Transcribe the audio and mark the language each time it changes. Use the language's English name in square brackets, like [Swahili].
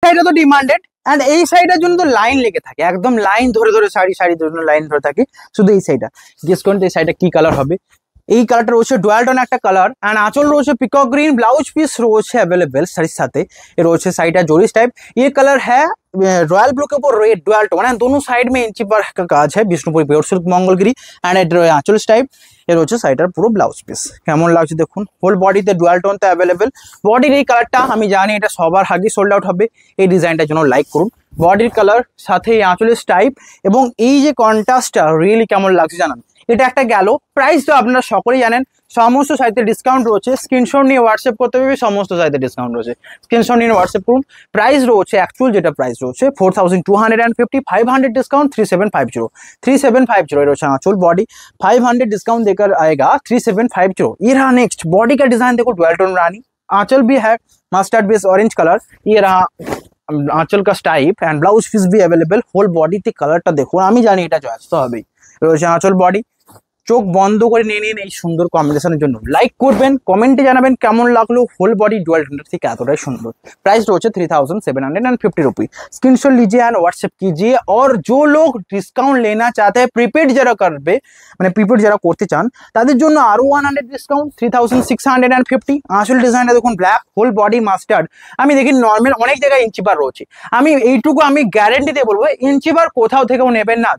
[Bangla] সাইডে তো demanded, and এই সাইডের জন্য তো লাইন লেগে থাকে, একদম লাইন ধরে ধরে শাড়ি শাড়ি ধরে লাইন ধরে থাকে শুধু এই সাইডটা। গেস করুন এই সাইডটা কি কালার হবে। এই কালারটা রয়েছে ডুয়াল টোন একটা কালার, এন্ড আঁচল রয়েছে পিকক গ্রিন, ব্লাউজ পিস রয়েছে अवेलेबल শাড়ির সাথে। এ রয়েছে সাইডটা জরিস टाइप। [Hindi] ये कलर है रॉयल ब्लू के ऊपर रेड डुअल टोन, एंड दोनों साइड में इंची पर का काज है [Bangla] Bishnupuri pure silk Mangalagiri, and আঁচল টাইপ। এর হচ্ছে সাইডটার পুরো ব্লাউজ পিস কেমন লাগছে দেখুন। হোল বডিতে ডুয়াল টোনতে अवेलेबल। বডির এই কালারটা আমি জানি এটা সবার আগে সোল্ড আউট হবে, এই ডিজাইনটার জন্য লাইক করুন। বডির কালার সাথে এই আঁচলের টাইপ এবং এই যে কন্ট্রাস্টটা রিয়েলি কেমন লাগছে জানান। এটা একটা গেল। প্রাইস তো আপনারা সকলেই জানেন, সমস্ত সাইটে ডিসকাউন্ট রয়েছে, স্ক্রিনশট নিয়ে হোয়াটসঅ্যাপ করতে হবে, সমস্ত সাইটে ডিসকাউন্ট রয়েছে, স্ক্রিনশট নিয়ে হোয়াটসঅ্যাপ করুন। প্রাইস রয়েছে অ্যাকচুয়াল যেটা প্রাইস রয়েছে 4250, 500 डिस्काउंट 3750, 3750 রয়েছে আঁচল। [Hindi] বডি 500 डिस्काउंट देकर आएगा 3750। ये रहा नेक्स्ट बॉडी का डिजाइन देखो, डुअल टोन रानी। आंचल भी है मस्टर्ड बेस ऑरेंज कलर। ये रहा आंचल का टाइप, एंड ब्लाउज पीस भी अवेलेबल। [Bangla] होल বডিতে কালারটা দেখুন, আমি জানি এটা চয়েস তো হবেই। রয়েছে আঁচল বডি। চোখ বন্ধ করে নিয়ে নিন এই সুন্দর কম্বিনেশনের জন্য। লাইক করবেন, কমেন্টে জানাবেন কেমন লাগলো হোল বডি ডুয়াল টোনের থেকে এতটাই সুন্দর। [Hindi] प्राइस রয়েছে 3750 रुपये। स्क्रीनशॉट लीजिए एंड व्हाट्सएप कीजिए। और जो लोग डिस्काउंट लेना चाहते हैं प्रीपेड [Bangla] যারা করবে, মানে প্রিপেড যারা করতে চান তাদের জন্য আরো 100 ডিসকাউন্ট 3650। আসল ডিজাইনটা দেখুন ব্ল্যাক, হোল বডি মাস্টার্ড। আমি দেখি নর্মাল অনেক জায়গায় ইঞ্চি বার রয়েছে, আমি এইটুকু আমি গ্যারেন্টি দিয়ে বলবো ইঞ্চি বার কোথাও থেকেও নেবেন না।